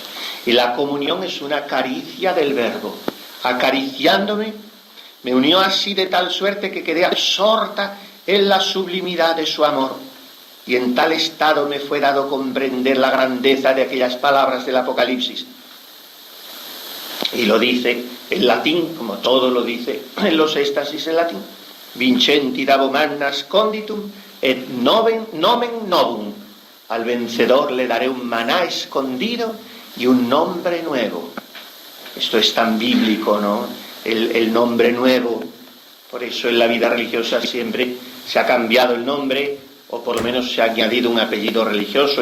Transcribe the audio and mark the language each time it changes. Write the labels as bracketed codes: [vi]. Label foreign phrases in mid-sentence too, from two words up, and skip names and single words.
[es] Y la comunión es una caricia del Verbo. Acariciándome, me unió así de tal suerte que quedé absorta en la sublimidad de su amor. Y en tal estado me fue dado comprender la grandeza de aquellas palabras del Apocalipsis. Y lo dice en latín, como todo lo dice en los éxtasis en latín. [la] Vincenti dabo nasconditum et nomen novum. [es] Al vencedor le daré un maná escondido y un nombre nuevo. Esto es tan bíblico, ¿no? El nombre nuevo. Por eso en la vida religiosa siempre se ha cambiado el nombre, o por lo menos se ha añadido un apellido religioso.